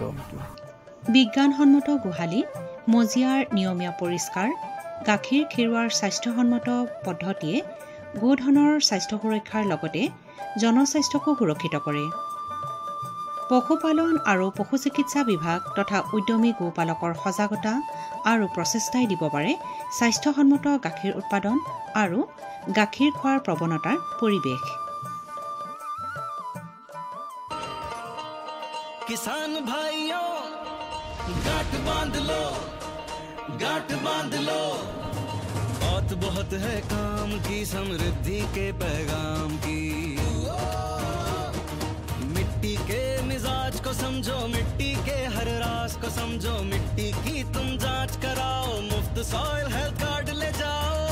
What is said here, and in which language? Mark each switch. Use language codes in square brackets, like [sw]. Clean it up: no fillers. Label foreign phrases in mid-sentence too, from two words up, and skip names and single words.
[as] বিজ্ঞানসন্মত গোহালি মজিয়াৰ নিয়মীয়া পৰিষ্কাৰ গাখীৰ খিৰোৱাৰ স্বাস্থ্যসন্মত পদ্ধতিয়ে গোধনৰ স্বাস্থ্য সুৰক্ষাৰ লগতে জনস্বাস্থ্যকো সুৰক্ষিত কৰে পশুপালন আৰু পশু চিকিৎসা বিভাগ তথা উদ্যমী গোপালকৰ সজাগতা আৰু প্ৰচেষ্টাই দিব পাৰে স্বাস্থ্যসন্মত গাখীৰ উৎপাদন আৰু গাখীৰ খোৱাৰ প্ৰৱণতাৰ পৰিৱেশ [hi] किसान भाइयों गांठ बांध लो बात बहुत है काम की समृद्धि के पैगाम की मिट्टी के मिजाज को समझो मिट्टी के हर राज को समझो मिट्टी की तुम जांच कराओ मुफ्त [en] soil health card [hi] ले जाओ